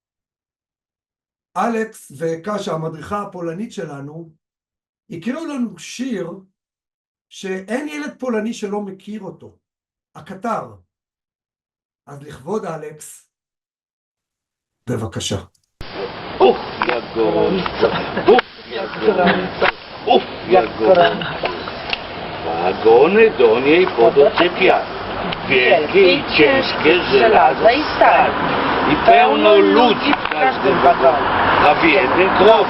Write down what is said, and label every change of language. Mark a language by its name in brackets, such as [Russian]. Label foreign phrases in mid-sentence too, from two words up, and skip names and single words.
[Hebrew] אלכס וקשה, המדריכה הפולנית שלנו, הקריאו לנו שיר שאין ילד פולני שלא מכיר אותו, הקטר. אז לכבוד אלכס, בבקשה. [Polish] Wagony do niej podoczepiały, wielkie i ciężkie żelaza i stal. I pełno ludzi w każdym wagonie, a w jednym krowy,